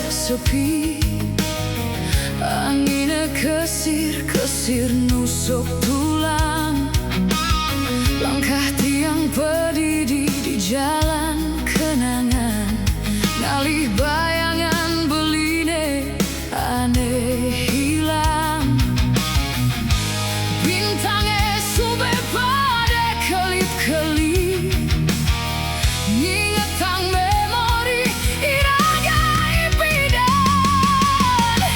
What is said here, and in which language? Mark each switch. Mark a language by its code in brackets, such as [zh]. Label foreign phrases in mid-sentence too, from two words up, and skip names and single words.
[ban] sepi. Angin kesir nusuk tulang. [id] Langkah tiang berdiri di jalan kenangan. [ban] Ngalih bayangan beline aneh hilang. Bintang sube pada kelip-kelip. Ngingetang memori iragai pidan.